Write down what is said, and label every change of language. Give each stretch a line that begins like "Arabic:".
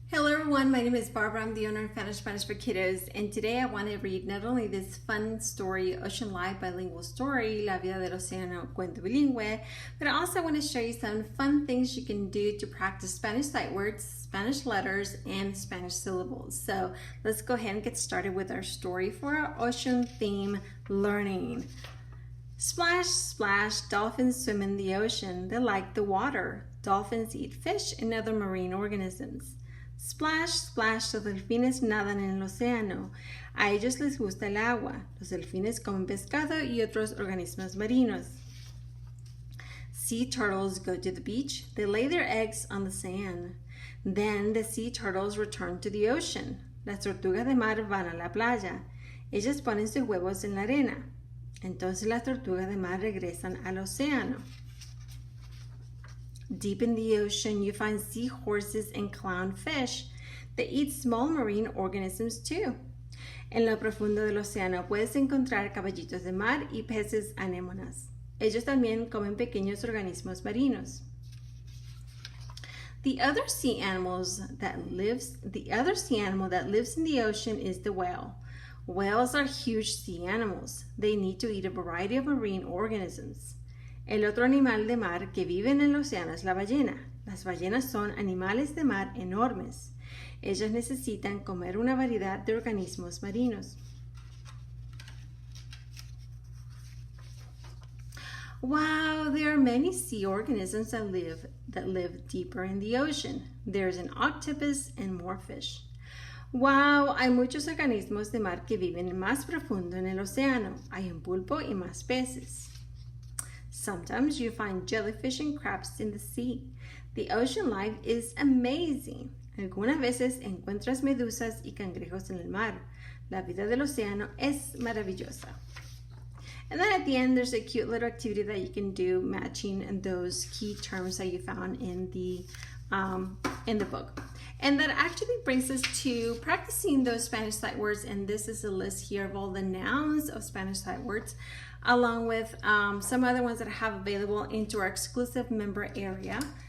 English: everyone, my name is Barbara. I'm the owner of Spanish for Kiddos, and today I want to read not only this fun story, Ocean Life bilingual story,
Spanish: La vida del océano, cuento bilingüe,
English: but I also want to show you some fun things you can do to practice Spanish sight words, Spanish letters, and Spanish syllables. So let's go ahead and get started with our story for our ocean theme learning. Splash, splash, dolphins swim in the ocean. They like the water. Dolphins eat fish and other marine organisms.
Spanish: Splash, splash, los delfines nadan en el océano. A ellos les gusta el agua. Los delfines comen pescado y otros organismos marinos.
English: Sea turtles go to the beach. They lay their eggs on the sand. Then the sea turtles return to the ocean.
Spanish: Las tortugas de mar van a la playa. Ellas ponen sus huevos en la arena. Entonces las tortugas de mar regresan al océano.
English: Deep in the ocean, you find seahorses and clownfish. They eat small marine organisms too.
Spanish: En lo profundo del océano puedes encontrar caballitos de mar y peces anémonas. Ellos también comen pequeños organismos marinos.
English: The other sea animal that lives in the ocean is the whale. Whales are huge sea animals. They need to eat a variety of marine organisms.
Spanish: El otro animal de mar que vive en el océano es la ballena. Las ballenas son animales de mar enormes. Ellas necesitan comer una variedad de organismos marinos.
English: Wow, there are many sea organisms that live deeper in the ocean. There's an octopus and more fish.
Spanish: Wow, hay muchos organismos de mar que viven más profundo en el océano. Hay un pulpo y más peces.
English: Sometimes you find jellyfish and crabs in the sea. The ocean life is amazing.
Spanish: Algunas veces encuentras medusas y cangrejos en el mar. La vida del océano es maravillosa.
English: And then at the end, there's a cute little activity that you can do matching those key terms that you found in the book. And that actually brings us to practicing those Spanish sight words. And this is a list here of all the nouns of Spanish sight words, along with some other ones that I have available into our exclusive member area.